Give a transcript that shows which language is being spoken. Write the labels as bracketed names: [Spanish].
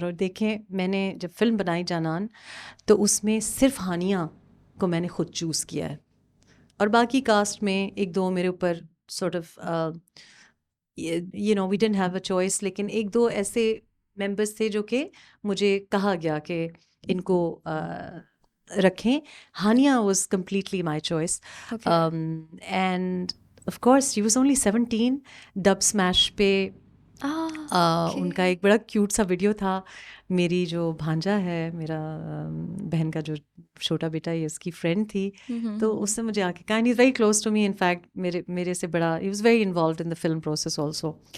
[Urdu] اور دیکھیں, میں نے جب فلم بنائی جانان تو اس میں صرف ہانیہ کو میں نے خود چوز کیا ہے, اور باقی کاسٹ میں ایک دو میرے اوپر [English] sort of we didn't have a choice, [Urdu] لیکن ایک دو ایسے ممبرس تھے جو کہ مجھے کہا گیا کہ ان کو رکھیں. [English] Haniya was completely my choice. And of course she was only 17. [Urdu] Dub smash پہ ان کا ایک بڑا کیوٹ سا ویڈیو تھا. میری جو بھانجا ہے, میرا بہن کا جو چھوٹا بیٹا ہے, اس کی فرینڈ تھی, تو اس نے مجھے آ کے کہا, [English] And he is very close to me. In fact [Urdu] میرے سے بڑا, [English] He was very involved in the film process also.